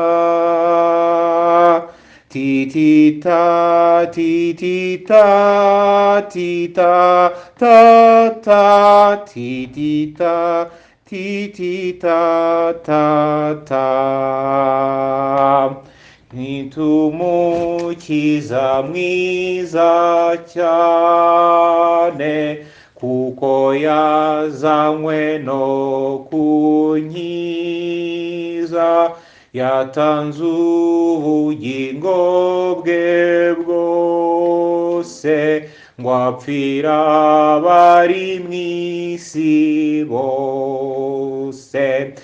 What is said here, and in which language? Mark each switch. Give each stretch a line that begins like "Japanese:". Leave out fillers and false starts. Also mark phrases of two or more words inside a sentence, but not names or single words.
Kinyarwanda: ta ti ti ta ti ti ta ti ta ta ta ti ti ta ti ti ta ta ta. Nitumukiza mwiza cyane kuko yazanywe no kunkiza, yatanze ubugingo bwe bwose ngo apfira abari mu isi bose.